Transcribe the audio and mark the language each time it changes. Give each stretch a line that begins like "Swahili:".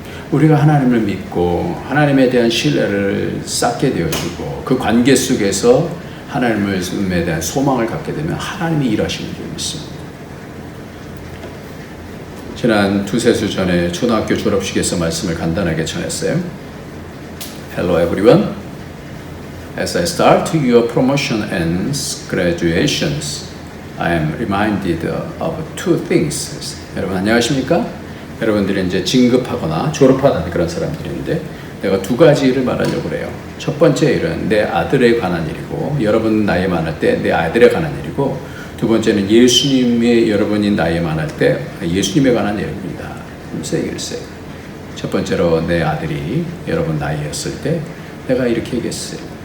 Korean: 우리가 하나님을 믿고 하나님에 대한 신뢰를 쌓게 되어지고 그 관계 속에서 하나님에 대한 소망을 갖게 되면 하나님이 일하시는 줄 믿습니다. 지난 두세 주 전에 초등학교 졸업식에서 말씀을 간단하게 전했어요.
English: Hello everyone. As I start your promotion and graduations, I am reminded of two things.
Korean: 여러분 안녕하십니까? 여러분들이 이제 진급하거나 졸업하는 그런 사람들인데 내가 두 가지를 말하려고 그래요. 첫 번째 일은 내 아들에 관한 일이고 여러분 나이 많을 때 내 아들에 관한 일이고 두 번째는 예수님의 여러분이 나이 많을 때 예수님에 관한 일입니다. 그래서 얘기를 했어요. 첫 번째로 내 아들이 여러분 나이였을 때 내가 이렇게 얘기했어요.